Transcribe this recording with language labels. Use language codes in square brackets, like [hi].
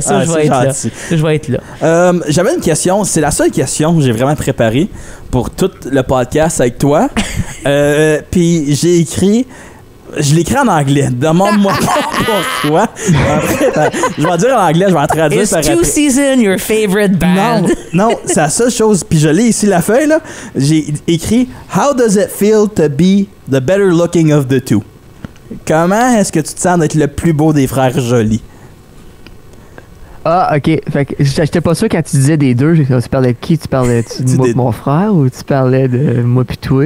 [fr] Je vais être là. J'avais une question. C'est la seule question que j'ai vraiment préparée pour tout le podcast avec toi. Puis j'ai écrit... Je l'écris en anglais. Demande-moi pourquoi. Je vais dire en anglais, je vais en traduire. [en] Is Two Seasons your favorite band? [fr] Non, c'est la seule chose. Puis je lis ici la feuille, là. J'ai écrit « [en] How does it feel to be the better looking of the two? [fr] » Comment est-ce que tu te sens d'être le plus beau des frères jolis? Ah, OK. Fait que j'étais pas sûr quand tu disais des deux. Tu parlais de qui? Tu parlais de moi et mon frère ou tu parlais de moi pis toi?